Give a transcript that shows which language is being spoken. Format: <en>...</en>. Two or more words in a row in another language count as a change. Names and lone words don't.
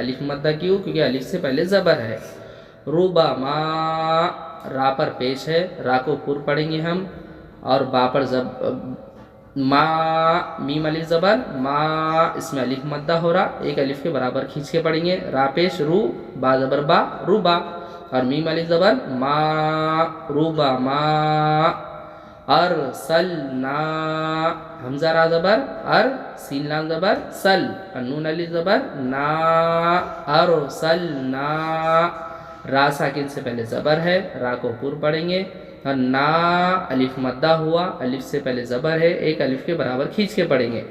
<ur>الف مدہ کیوں؟ کیونکہ الف سے پہلے زبر ہے۔ ربما، را پر پیش ہے، را کو پر پڑھیں گے ہم، اور با پر ما، میم علی زبر ما، اس میں الف مدہ ہو رہا، ایک الف کے برابر کھینچ کے پڑھیں گے۔ را پیش رو، با زبر با، روبا، اور میم علی زبر ما، ربما۔ ارسلنا، حمزہ را زبر ار، سین لام زبر سل، اور نون علی زبر نا، ارسلنا۔ را ساکن سے پہلے زبر ہے، را کو پر پڑھیں گے، اور نا، الف مدہ ہوا، الف سے پہلے زبر ہے، ایک الف کے برابر کھینچ کے پڑھیں گے۔</ur>